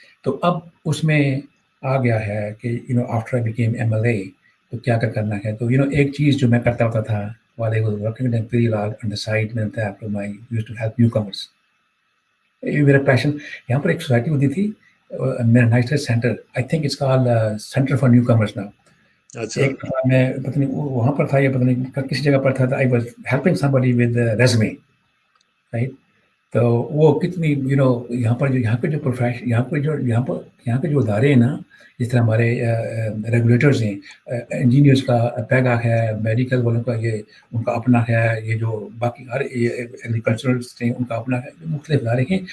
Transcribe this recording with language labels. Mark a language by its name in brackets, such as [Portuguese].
[Urdu] تو اب اس میں آ گیا ہے کہ [English] after I became MLA [Urdu] تو کیا کرنا ہے. تو ایک چیز جو میں کرتا ہوتا تھا [English] while I was working with Imperial on the side, [Urdu] میں [English] used to help newcomers. [Urdu] یہ میرا پیشن. یہاں پر ایک سوسائٹی ہوتی تھی میرا night centre, [English] I think it's call centre for new commerce now. [Urdu] ایک دفعہ میں پتہ نہیں وہاں پر تھا یا پتہ نہیں کسی جگہ پر تھا. [English] I was helping somebody with resume, right. [Urdu] تو وہ کتنی یہاں کے جو پروفیشن یہاں کے جو ادارے ہیں نا, جس طرح ہمارے ریگولیٹرز ہیں, انجینئرس کا پیگا ہے, میڈیکل والوں کا یہ ان کا اپنا ہے, یہ جو باقی ہر ایگریکلچرلس ہیں ان کا اپنا ہے, مختلف ادارے ہیں.